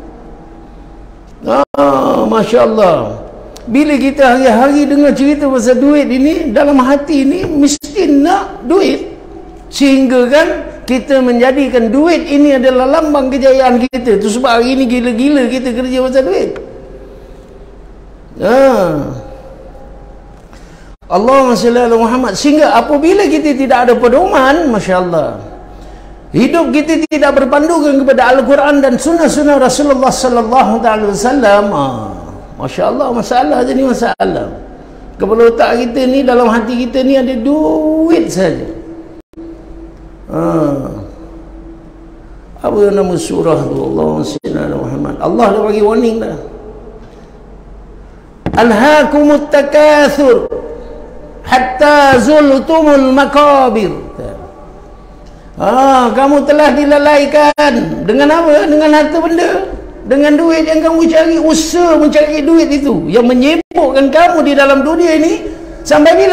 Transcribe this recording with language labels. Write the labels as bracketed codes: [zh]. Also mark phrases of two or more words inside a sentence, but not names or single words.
[ar] Masya Allah. [ms] Bila kita hari-hari dengar cerita pasal duit ini, dalam hati ini mesti nak duit, sehingga kan kita menjadikan duit ini adalah lambang kejayaan kita. Itu sebab hari ini gila-gila kita kerja pasal duit. [ar] Allahumma salli ala Muhammad. [ms] Sehingga apabila kita tidak ada pedoman, [ar] Masya Allah, [ms] hidup kita tidak berpandukan kepada Al-Quran dan sunnah-sunnah Rasulullah [ar] sallallahu alaihi wasallam, Masya Allah, [ms] masalah jadi masalah. Kepala otak kita ni, dalam hati kita ni ada duit saja. Apa nama surah tu? [ar] Allahumma salli ala Muhammad. [ms] Allah dah bagi warning dah. [ar] Alhaakumut takatsur hatta zultumul makabir. [ms] Kamu telah dilalaikan dengan apa? Dengan harta benda, dengan duit yang kamu cari, usaha mencari duit itu yang menyibukkan kamu di dalam dunia ini sampai bila?